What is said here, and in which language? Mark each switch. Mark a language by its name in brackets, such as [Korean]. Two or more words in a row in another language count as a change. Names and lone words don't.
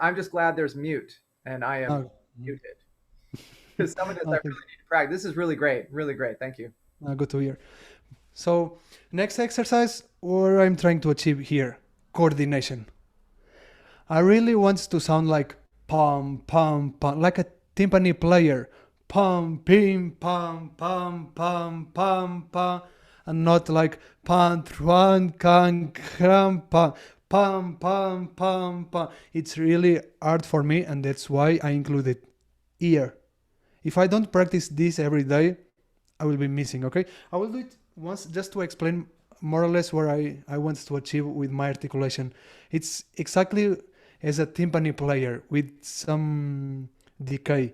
[English] I'm just glad there's mute, and I am muted. Because some of this I really need to practice. This is really great. Thank you. Good to hear. So next exercise, what I'm trying to achieve here, coordination. I really want to sound like pum pum pum, like a timpani player, pum pim pum pum pum pum pum, and not like pam truan kan kram pam pum pum pum pum. It's really hard for me, and that's why I included ear. If I don't practice this every day, I will be missing. Okay, I will do it once just to explain more or less where I want to achieve with my articulation. It's exactly as a timpani player with some decay.